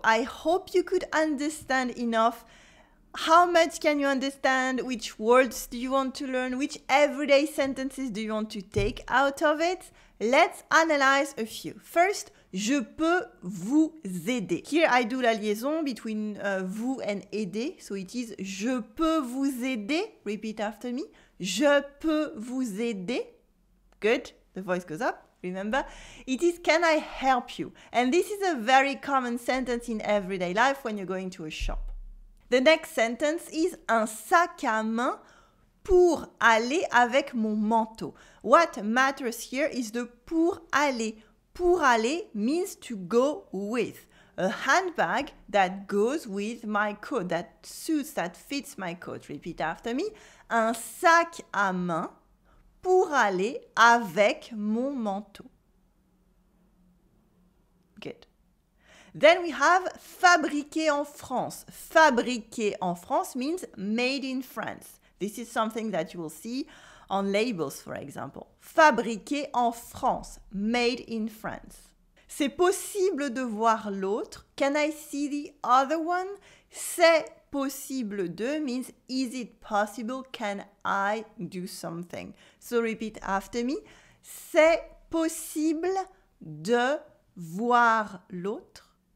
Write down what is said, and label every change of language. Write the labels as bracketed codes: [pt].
[en] I hope you could understand enough. How much can you understand? Which words do you want to learn? Which everyday sentences do you want to take out of it? Let's analyze a few. First, [fr] je peux vous aider. [en] Here I do la liaison between vous and aider. So it is [fr] je peux vous aider. [en] Repeat after me. [fr] Je peux vous aider. [en] Good. The voice goes up. Remember, it is can I help you? And this is a very common sentence in everyday life when you're going to a shop. The next sentence is [fr] un sac à main pour aller avec mon manteau. [en] What matters here is the [fr] pour aller. Pour aller [en] means to go with. A handbag that goes with my coat, that suits, that fits my coat. Repeat after me. [fr] Un sac à main pour aller avec mon manteau. [en] Good. Then we have [fr] fabriqué en France. Fabriqué en France [en] means made in France. This is something that you will see on labels, for example. [fr] Fabriqué en France. [en] Made in France. [fr] C'est possible de voir l'autre. [en] Can I see the other one? [fr] C'est possible de [en] means is it possible? Can I do something? So repeat after me. [fr] C'est possible de voir l'autre.